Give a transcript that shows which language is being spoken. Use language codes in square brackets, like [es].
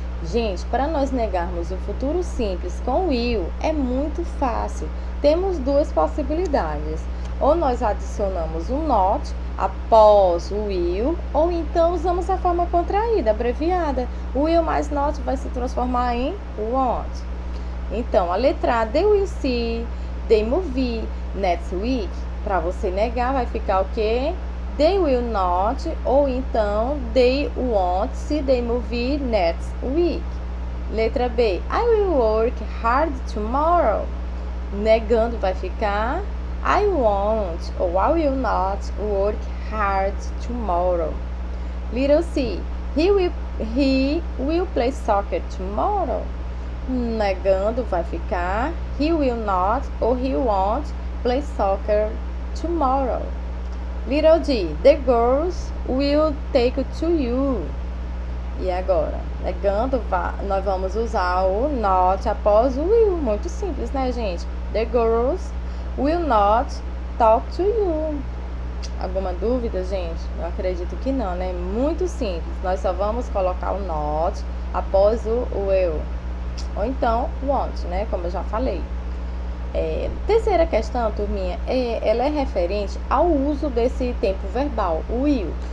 [pt] Gente, para nós negarmos o futuro simples com will, é muito fácil. Temos duas possibilidades. Ou nós adicionamos um not após o will, ou então usamos a forma contraída, abreviada. O will mais not vai se transformar em won't. Então, a letra A, [en] they will see the movie next week. [pt] Para você negar, vai ficar o quê? [en] They will not, [pt] ou então [en] they won't see the movie next week. Letra B, I will work hard tomorrow. [pt] Negando vai ficar [en] I won't, ou I will not work hard tomorrow. Little C, he will play soccer tomorrow. [pt] Negando vai ficar [en] he will not ou he won't play soccer tomorrow. Little D, the girls will take to you. [pt] E agora? Negando, nós vamos usar o not após o will. Muito simples, né, gente? [en] The girls will not talk to you. [pt] Alguma dúvida, gente? Eu acredito que não, né? Muito simples. Nós só vamos colocar o not após o will. Ou então, want, né? Como eu já falei. Terceira questão, turminha, ela é referente ao uso desse tempo verbal, o will.